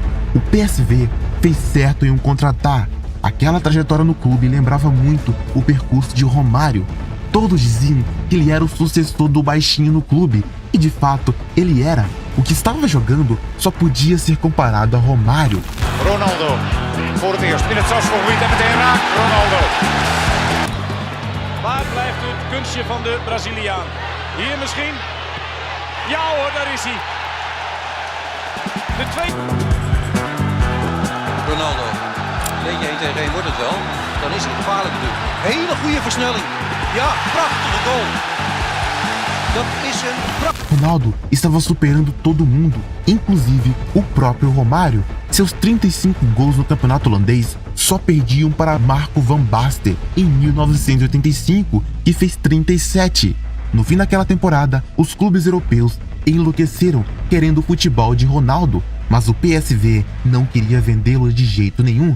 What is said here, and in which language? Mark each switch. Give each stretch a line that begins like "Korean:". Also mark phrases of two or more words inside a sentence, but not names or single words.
Portuguese: O PSV fez certo em o contratar. Aquela trajetória no clube lembrava muito o percurso de Romário. Todos diziam que ele era o sucessor do baixinho no clube, e de fato ele era. O que estava jogando só podia ser comparado a Romário.
Dutch: Ronaldo, voor het eerst in het strafschopgebied en meteen raakt Ronaldo. Waar blijft het kunstje van de Braziliaan? Hier misschien? Ja hoor, daar is hij. De tweede. Ronaldo. Beetje 1 tegen 1 wordt het wel. Dan is hij gevaarlijk natuurlijk. Hele goede versnelling. Ja, prachtige goal. Dat is een prachtige...
Portuguese: Ronaldo estava superando todo mundo, inclusive o próprio Romário. Seus 35 gols no campeonato holandês só perdiam para Marco van Basten em 1985, que fez 37. No fim daquela temporada, os clubes europeus enlouqueceram querendo o futebol de Ronaldo, mas o PSV não queria vendê-lo de jeito nenhum.